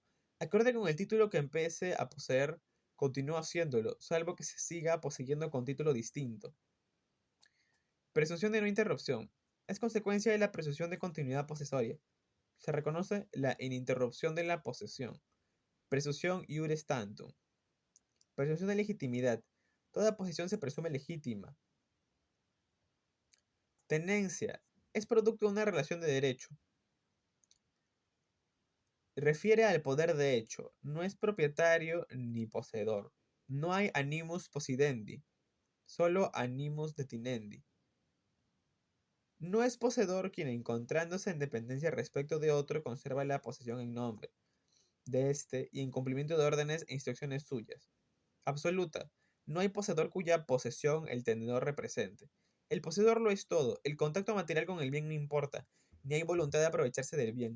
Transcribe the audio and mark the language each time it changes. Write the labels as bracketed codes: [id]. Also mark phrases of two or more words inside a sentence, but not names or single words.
[es] Acorde con el título que empiece a poseer, continúa haciéndolo, salvo que se siga poseyendo con título distinto. Presunción de no interrupción. Es consecuencia de la presunción de continuidad posesoria. Se reconoce la ininterrupción de la posesión. Presunción [la] iure tantum. [es] Presunción de legitimidad. Toda posesión se presume legítima. Tenencia. Es producto de una relación de derecho. Refiere al poder de hecho. No es propietario ni poseedor. No hay [la] animus possidendi. [es] Solo [la] animus detinendi. [es] No es poseedor quien, encontrándose en dependencia respecto de otro, conserva la posesión en nombre de éste y en cumplimiento de órdenes e instrucciones suyas. Absoluta. No hay poseedor cuya posesión el tenedor represente. El poseedor lo es todo. El contacto material con el bien no importa, ni hay voluntad de aprovecharse del bien.